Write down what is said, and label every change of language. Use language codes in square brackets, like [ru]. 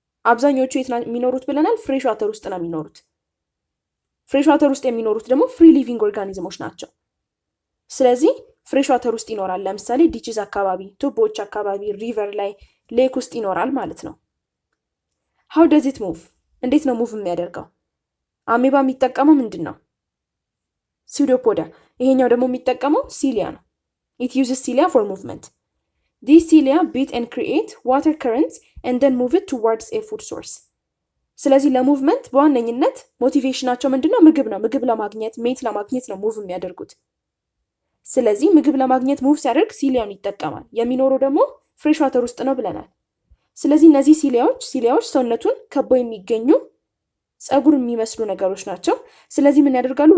[am] አብዛኞቹ የት ነው የሚኖሩት ብለናል? ፍሬሽ ዋተር ውስጥ ነው የሚኖሩት። ፍሬሽ ዋተር ውስጥ የሚኖሩት ደግሞ ፍሪ ሊቪንግ ኦርጋኒዝሞች ናቸው። ስለዚህ ፍሬሽ ዋተር ውስጥ ይኖራል። ለምሳሌ ዲችዝ አካባቢ፣ ቱቦዎች አካባቢ፣ ሪቨር ላይ፣ ሌክ ውስጥ ይኖራል ማለት ነው። [en] how does it move? [am] እንዴት ነው ሙቭ የሚያደርገው? አሜባ የሚጠቀመው ምንድን ነው? [en] pseudopodia። [am] ይሄኛው ደግሞ የሚጠቀመው ሲሊያ ነው። [en] it uses cilia for movement. these cilia beat and create water currents and then move it towards a food source. [am] ስለዚህ ለሙቭመንት በዋነኝነት ሞቲቬሽናቸው ምንድነው? ምግብ ነው። ምግብ ለማግኘት ሜት ለማግኘት ነው ሙቭ የሚያደርጉት። ስለዚህ ምግብ ለማግኘት ሙቭ ሲያደርግ ሲሊያውን ይጠቀማል። የሚኖረው ደግሞ ፍሬሽ ዋተር ውስጥ ነው ብለናል። ስለዚህ እነዚህ ሲሊያዎች ሰውነቱን ከበው የሚገኙ ጸጉር የሚመስሉ ነገሮች ናቸው። ስለዚህ ምን ያደርጋሉ?